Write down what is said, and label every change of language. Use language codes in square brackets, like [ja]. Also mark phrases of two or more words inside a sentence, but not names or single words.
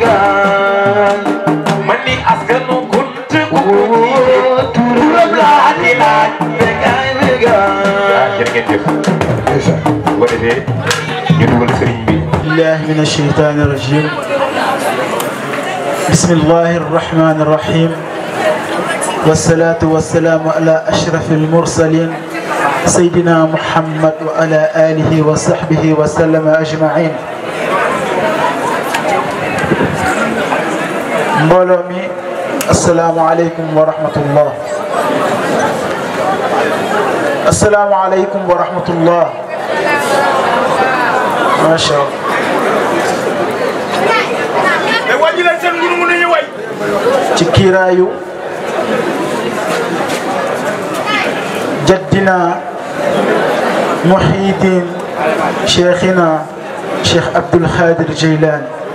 [wo] man ni askanu kunte ku ko jiite turam laa di laaj Bécaye jërë ngeen jëf bu ko defee ñu dugal sëriñ bi [ar] بالله من الشيطان الرجيم بسم الله الرحمن الرحيم والصلاة والسلام على أشرف المرسلين سيدنا محمد وعلى آله وصحبه وسلم أجمعين [wo] mbooloo mi [ar] السلام عليكم ورحمة الله السلام عليكم ورحمة الله ما شاء الله [wo] ci kiiraayu jaddina muhiddin cheikhina cheikh Abdul Khadir Jeylaani